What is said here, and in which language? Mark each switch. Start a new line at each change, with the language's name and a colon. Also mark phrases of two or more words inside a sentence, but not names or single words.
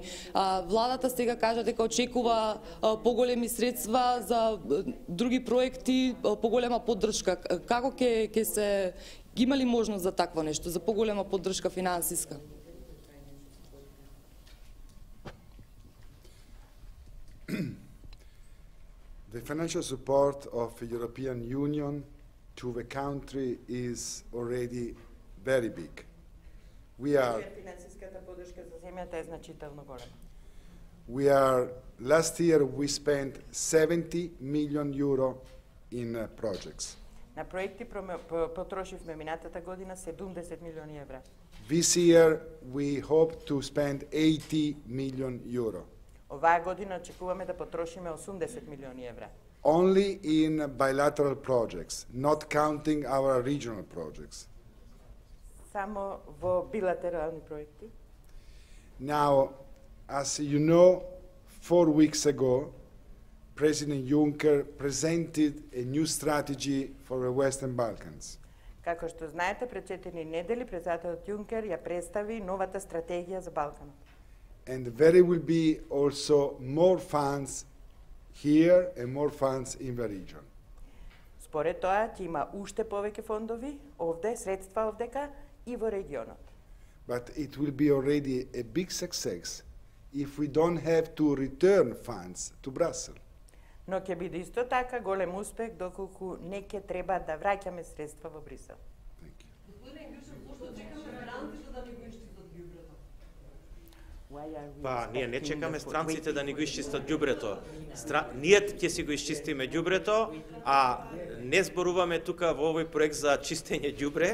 Macedonian: Владата сега кажа дека очекува поголеми средства за други проекти, поголема поддршка. Како ќе се има ли можност за такво нешто, за поголема поддршка финансиска?
English: The financial support of the European Union to the country is already very big.
Macedonian: Финансиската поддршка за земјата е значително голема.
English: Last year we spent 70 million euro in projects.
Macedonian: На проекти потрошивме минатата година 70 милиони евра.
English: This year we hope to spend 80 million euro.
Macedonian: Оваа година очекуваме да потрошиме 80 милиони евра.
English: Only in bilateral projects, not counting our regional projects.
Macedonian: Само во билатерални проекти.
English: Now, as you know, 4 weeks ago, President Juncker presented a new strategy for the Western Balkans.
Macedonian: Како што знаете, пред 4 недели председателот Јункер ја представи новата стратегија за Балканот.
English: And there will be also more funds here and more funds in the region.
Macedonian: Според тоа, ќе има уште повеќе фондови овде, средства овдека и во регионот.
English: But it will be already a big success if we don't have to return funds to Brussels.
Macedonian: Но ќе биде исто така голем успех доколку не ќе треба да враќаме средства во Брисел. Па, ние не чекаме странците да ни го исчистат ѓубрето. Ние ќе си го исчистиме ѓубрето, а не зборуваме тука во овој проект за чистење ѓубре.